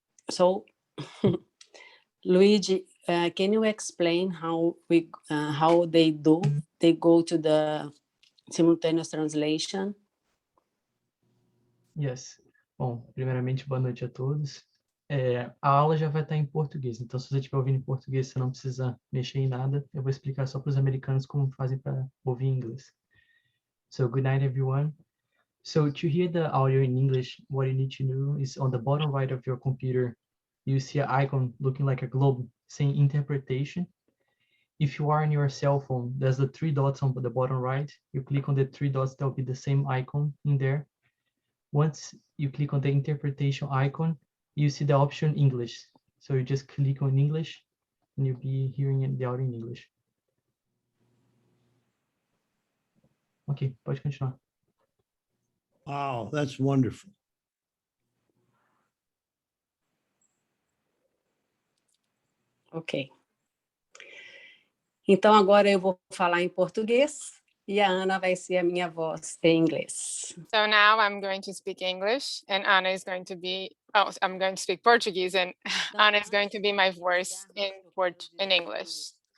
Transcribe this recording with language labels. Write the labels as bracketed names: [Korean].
[English] So, Luigi, can you explain how they go to the simultaneous translation? Yes. [Portuguese] Bom, primeiramente, boa noite a todos. A aula já vai estar em português, então se você estiver ouvindo em português, você não precisa mexer em nada. Eu vou explicar só para os americanos como fazem para ouvir em inglês. [English] So, good night, everyone. So, to hear the audio in English, what you need to do is on the bottom right of your computer, you see an icon looking like a globe saying interpretation. If you are on your cell phone, there's the three dots on the bottom right. You click on the three dots, there'll be the same icon in there. Once you click on the interpretation icon, you see the option English. So you just click on English and you'll be hearing the audio in English. [Portuguese] Ok, pode continuar. [English] Wow, that's wonderful. Ok. [Portuguese] Então agora eu vou falar em português e a Ana vai ser a minha voz em inglês. [English] So now I'm going to speak English and Ana is going to be, I'm going to speak Portuguese and Ana is going to be my voice in English.